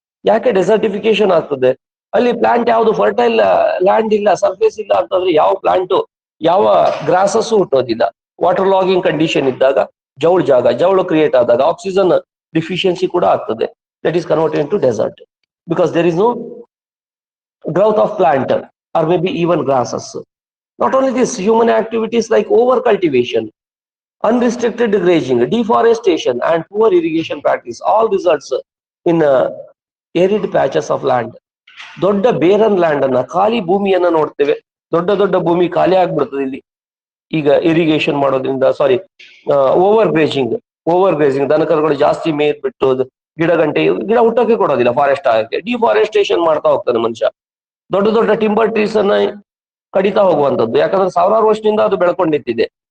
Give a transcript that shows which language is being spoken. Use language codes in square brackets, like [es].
[kn] ಯಾಕೆ ಡೆಸರ್ಟಿಫಿಕೇಶನ್ ಆಗ್ತದೆ? ಅಲ್ಲಿ ಪ್ಲಾಂಟ್ ಯಾವುದು ಫರ್ಟೈಲ್ ಲ್ಯಾಂಡ್ ಇಲ್ಲ, ಸರ್ಫೇಸ್ ಇಲ್ಲ ಅಂತಂದ್ರೆ ಯಾವ ಪ್ಲಾಂಟು, ಯಾವ ಗ್ರಾಸಸ್ ಹುಟ್ಟೋದಿಲ್ಲ. ವಾಟರ್ ಲಾಗಿಂಗ್ ಕಂಡೀಷನ್ ಇದ್ದಾಗ ಜವಳು ಕ್ರಿಯೇಟ್ ಆದಾಗ ಆಕ್ಸಿಜನ್ ಡಿಫಿಷಿಯನ್ಸಿ ಕೂಡ ಆಗ್ತದೆ. [en] That is converted to desert because there is no growth of plant or maybe even grasses. Not only this, human activities like over cultivation, unrestricted grazing, deforestation and poor irrigation practice all results in arid patches of land. [kn] ದೊಡ್ಡ ಬೇರನ್ land ಅನ್ನ, ಖಾಲಿ ಭೂಮಿಯನ್ನ ನೋಡ್ತೇವೆ. ದೊಡ್ಡ ಭೂಮಿ ಖಾಲಿ ಆಗ್ಬಿಡ್ತದೆ ಇಲ್ಲಿ ಈಗ ಇರಿಗೇಷನ್ ಮಾಡೋದ್ರಿಂದ. ಓವರ್ ಗ್ರೇಜಿಂಗ್, ದನಕರುಗಳು ಜಾಸ್ತಿ ಮೇಯ್ಬಿಟ್ಟು ಗಿಡ ಹುಟ್ಟೋಕೆ ಕೊಡೋದಿಲ್ಲ, ಫಾರೆಸ್ಟ್ ಆಗಕ್ಕೆ. ಡಿಫಾರೆಸ್ಟೇಷನ್ ಮಾಡ್ತಾ ಹೋಗ್ತಾನೆ ಮನುಷ್ಯ. ದೊಡ್ಡ ಟಿಂಬರ್ ಟ್ರೀಸ್ ಅನ್ನ ಕಡಿತಾ ಹೋಗುವಂಥದ್ದು, ಯಾಕಂದ್ರೆ ಸಾವಿರಾರು ವರ್ಷದಿಂದ ಅದು ಬೆಳ್ಕೊಂಡು ನಿಂತಿದೆ.